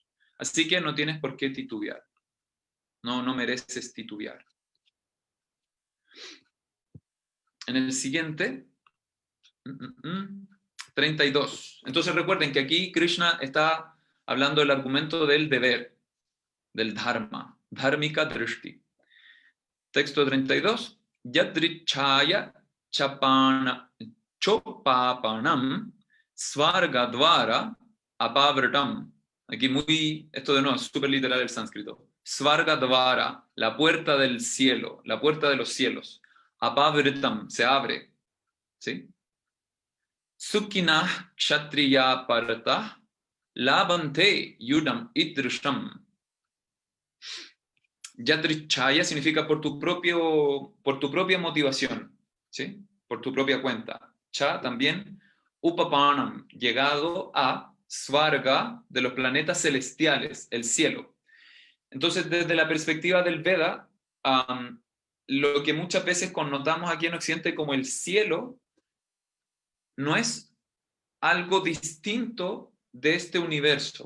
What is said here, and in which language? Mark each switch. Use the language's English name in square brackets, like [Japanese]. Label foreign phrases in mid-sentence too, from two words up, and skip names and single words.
[Spanish] Así que no tienes por qué titubear. No mereces titubear. En el siguiente, 32. Entonces recuerden que aquí Krishna está hablando del argumento del deber, del dharma, [Sanskrit] dharmika drishti. [Spanish] Texto 32. [Sanskrit] Yadrichaya chopapanam svargadvara apavratam. [Spanish] Aquí esto de nuevo es súper literal el sánscrito. Svargadvara, la puerta del cielo, la puerta de los cielos. Apavratam, se abre. ¿Sí? [Sanskrit] Sukhinah kshatriya parata labante yudam idrisham. [Spanish] Yadrichaya significa por tu propia motivación, ¿sí? Por tu propia cuenta. Cha también, upapanam, llegado a svarga, de los planetas celestiales, el cielo. Entonces, desde la perspectiva del Veda, lo que muchas veces connotamos aquí en Occidente como el cielo, no es algo distinto de este universo.